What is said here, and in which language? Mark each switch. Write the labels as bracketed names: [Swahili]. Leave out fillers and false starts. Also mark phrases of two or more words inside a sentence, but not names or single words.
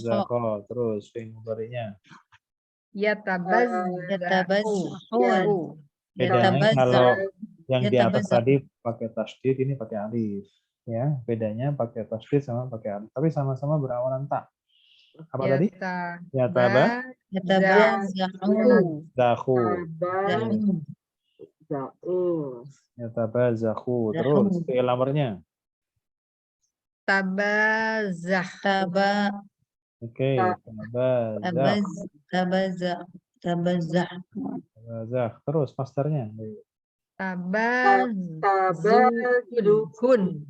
[Indonesian] Tabazakho. Terus fi'il mudhari'nya. Yatabazzahun. Bedanya kalau yang di atas Yatabazza. tadi pakai tasdid, ini pakai alif. Ya, bedanya pakai tasdid sama pakai alif. Tapi sama-sama berawalan tak. Apa tadi? Yataba. Yatabazzahun. Zakhu. Zahun. Yataba zakhu. Terus fi'il amarnya. Tabazah. Oke. Tabazah. Tabazah. Tabazah. Terus masternya. Tabazuhun.